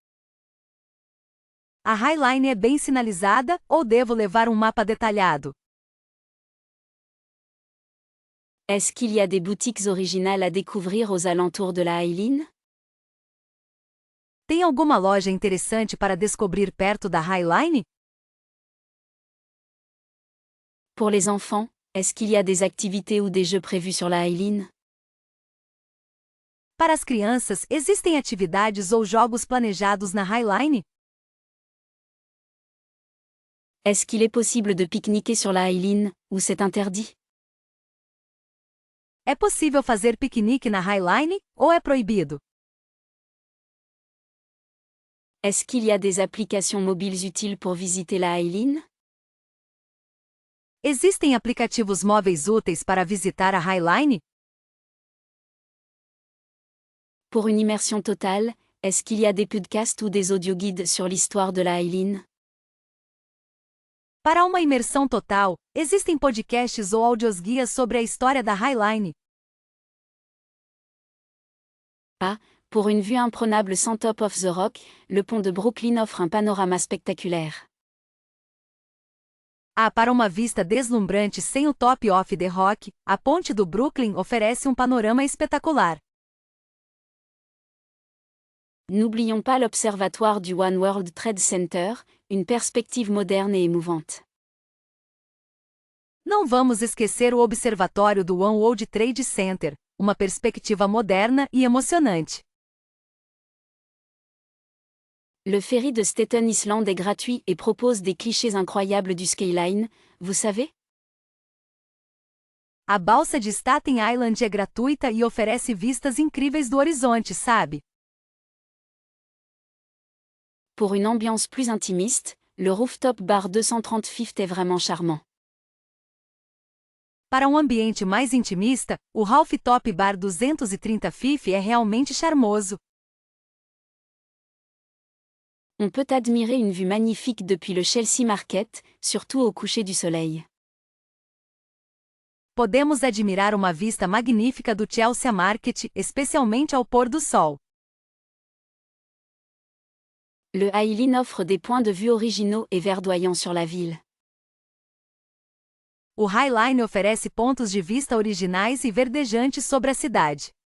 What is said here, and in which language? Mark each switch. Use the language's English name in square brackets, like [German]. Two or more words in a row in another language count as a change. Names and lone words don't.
[Portuguese] A Highline é bem sinalizada, ou devo levar um mapa detalhado? [French] Est-ce qu'il y a des boutiques originales à découvrir aux alentours de la Highline? [Portuguese] Tem alguma loja interessante para descobrir perto da Highline? [French] Pour les enfants, est-ce qu'il y a des activités ou des jeux prévus sur la Highline? [Portuguese] Para as crianças, existem atividades ou jogos planejados na Highline? [French] Est-ce qu'il est possible de pique-niquer sur la Highline, ou c'est interdit? [Portuguese] É possível fazer piquenique na Highline, ou é proibido? [French] Est-ce qu'il y a des applications mobiles utiles pour visiter la Highline? [Portuguese] Existem aplicativos móveis úteis para visitar a Highline? [French] Pour une immersion totale, est-ce qu'il y a des podcasts ou des audioguides sur l'histoire de la Highline? [Portuguese] Para uma imersão total, existem podcasts ou audiosguias sobre a história da Highline. [French] Pour une vue imprenable sans top of the rock, le pont de Brooklyn offre un panorama spectaculaire. [Portuguese] Para uma vista deslumbrante sem o top of the rock, a ponte do Brooklyn oferece um panorama espetacular. [French] N'oublions pas l'observatoire du One World Trade Center, une perspective moderne et émouvante. [Portuguese] Não vamos esquecer o observatório do One World Trade Center, uma perspectiva moderna e emocionante. [French] Le ferry de Staten Island est gratuit et propose des clichés incroyables du skyline, vous savez? [Portuguese] A balsa de Staten Island é gratuita e oferece vistas incríveis do horizonte, sabe? [French] Pour une ambiance plus intimiste, le rooftop bar 230 Fifth est vraiment charmant. [Portuguese] Para um ambiente mais intimista, o Rooftop Bar 230 Fifth é realmente charmoso. [French] On peut admirer une vue magnifique depuis le Chelsea Market, surtout au coucher du soleil. [Portuguese] Podemos admirar uma vista magnífica do Chelsea Market, especialmente ao pôr do sol. [French] Le Highline offre des points de vue originaux et verdoyants sur la ville. [Portuguese] O Highline oferece pontos de vista originais e verdejantes sobre a cidade.